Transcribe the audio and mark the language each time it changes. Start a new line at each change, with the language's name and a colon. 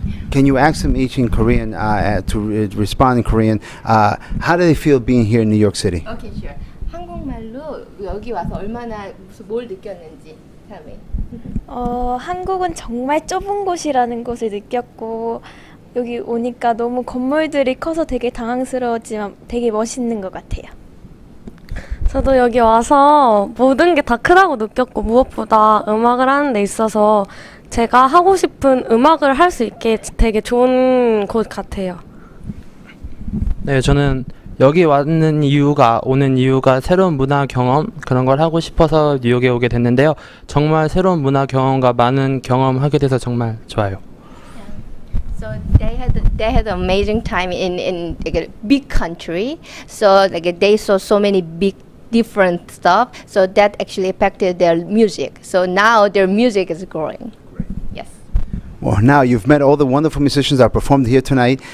English: Can you ask them each in Korean to respond in Korean? How do they feel being here in New York City? Okay, sure.
Korean: 한국말로 여기 와서 얼마나 뭘 느꼈는지.
English: Tell me.
Korean: 한국은 정말 좁은 곳이라는 것을 느꼈고 여기 오니까 너무 건물들이 커서 되게 당황스러웠지만 되게 멋있는 것 같아요. 저도 여기 와서 모든 게 다 크다고 느꼈고 무엇보다 음악을 하는 데 있어서 제가 하고 싶은 음악을 할 수 있게 되게 좋은 곳 같아요. 네, 저는 여기 오는 이유가 새로운 문화 경험 그런 걸 하고 싶어서 뉴욕에 오게 됐는데요. 정말 새로운 문화 경험과 많은 경험하게 돼서 정말 좋아요.
English: So they had an amazing time in like a big country. So like they saw so many big different stuff. So that actually affected their music. So now their music is growing. Yes. Well, now you've met all the wonderful musicians that performed here tonight.